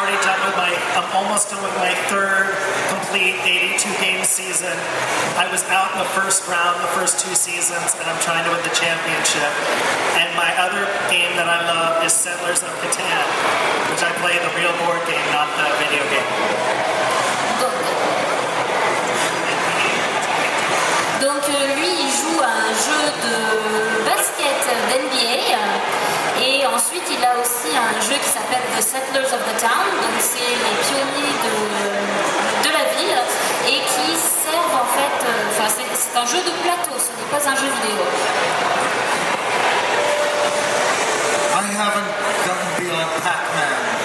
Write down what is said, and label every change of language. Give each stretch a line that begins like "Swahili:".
English: I'm almost done with my third complete 82-game season. I was out in the first round, the first 2 seasons, and I'm trying to win the championship. And my other game that I love is Settlers of Catan, which I play the real board game, not the video game.
French: Donc lui, il joue à un jeu de basket d'NBA et ensuite il a aussi un jeu qui s'appelle The Settlers of the Town, donc c'est les pionniers de la ville et qui servent en fait, c'est un jeu de plateau, ce n'est pas un jeu vidéo.
English: I haven't gotten beyond Pac-Man.